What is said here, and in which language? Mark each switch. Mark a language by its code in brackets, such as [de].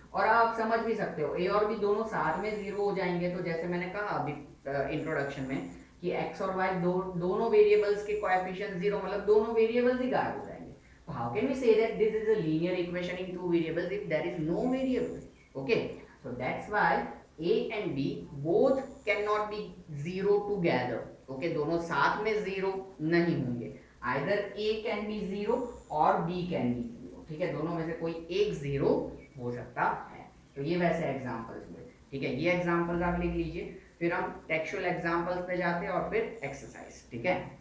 [hi] और आप समझ भी सकते हो, ए और बी दोनों साथ में 0 हो जाएंगे तो जैसे मैंने कहा अभी इंट्रोडक्शन में कि x और y दोनों वेरिएबल्स के कोएफिशिएंट 0, मतलब दोनों वेरिएबल्स ही गायब हो जाएंगे. [en] तो how can we say that this is a linear equation in two variables if there is no variable. Okay, so that's why a and b both cannot be 0 together. [hi] Okay, दोनों साथ में 0 नहीं होंगे. [en] either a can be 0 और b can be 0. [hi] ठीक है, दोनों में से कोई एक 0 हो सकता है. तो ये वैसे एग्जांपल्स हुए. ठीक है, ये एग्जांपल्स आप लिख लीजिए, फिर हम टेक्सचुअल एग्जांपल्स पे जाते हैं और फिर एक्सरसाइज. ठीक है,